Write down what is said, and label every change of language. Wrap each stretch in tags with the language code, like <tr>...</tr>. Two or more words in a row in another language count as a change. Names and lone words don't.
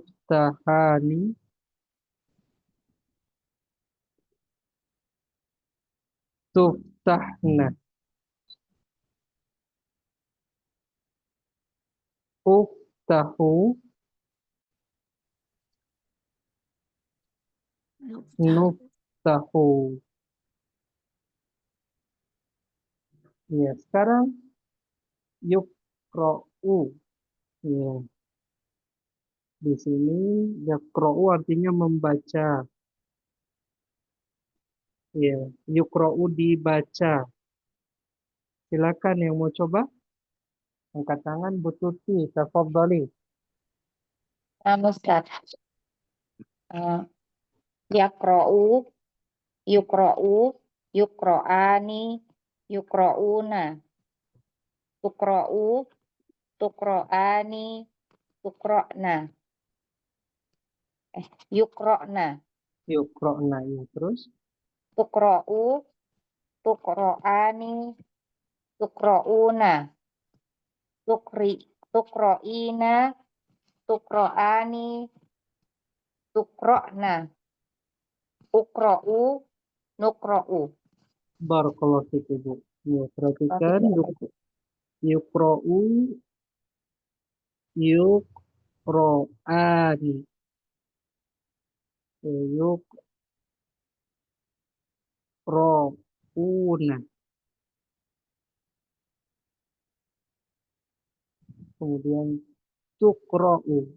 <ar>تفتحان، تفتحن، أفتح، نفتح.</ar> <id>Ya, sekarang yukra'u. Ya, di sini yukra'u artinya membaca. Ya, yukra'u dibaca. Silakan yang mau coba. Angkat tangan Bu Tuti, tafadhali. Ustaz.</id> <ar>يقرأ، يقرأ، يقرآن، يقرؤون، تقرأ، تقرآن، تقرأن، يقرأن,</ar> <id>Yukra'na ya, terus.</id> <ar>تقرأ، تقرآن، تقرؤون، تقرئين، تقرآن، تقرأن، أقرأ، نقرأ. بارك الله فيك,</ar> <id>Ibu. Ya, perhatikan yukra'u, yukra'ani. Ya, yukra'una. Kemudian tukra'u.</id>